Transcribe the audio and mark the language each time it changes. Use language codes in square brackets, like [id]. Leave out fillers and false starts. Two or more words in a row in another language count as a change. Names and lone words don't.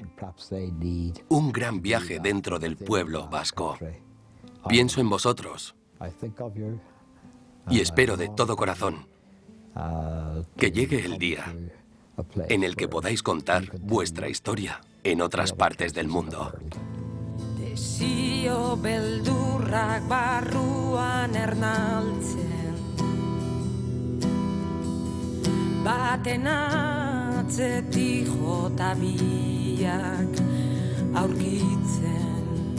[es] Un gran viaje dentro del pueblo vasco. Pienso en vosotros y espero de todo corazón que llegue el día en el que podáis contar vuestra historia en otras partes del mundo. [eu] Desio beldurrak barruan ernaltzen, baten atzetik jota biak aurkitzen,